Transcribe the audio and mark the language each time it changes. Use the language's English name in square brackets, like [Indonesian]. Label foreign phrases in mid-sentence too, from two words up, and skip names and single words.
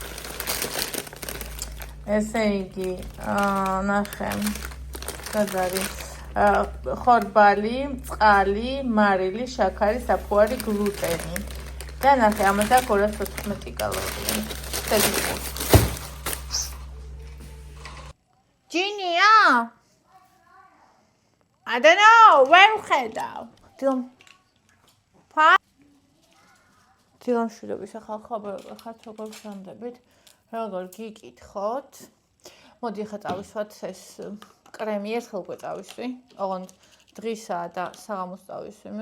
[Georgian] ესე იგი, ნახე, სად არის ხორბალი, წყალი, მარილი, შაქარი, საფუარი, გლუტენი. და ნახე, ამას აქვს 214 კალორია. ჯინია? [English] I don't know, [Georgian] ვერ ვხედავ. დილამშვიდობის ახალ ხაბარობა ხართ, როგორ გსამდებით, როგორ გიკითხოთ. მოდი ახლა წავისვათ ეს კრემი ერთხელ უკვე წავისვი, ოღონდ დღისაა და საღამოს წავისვი მე.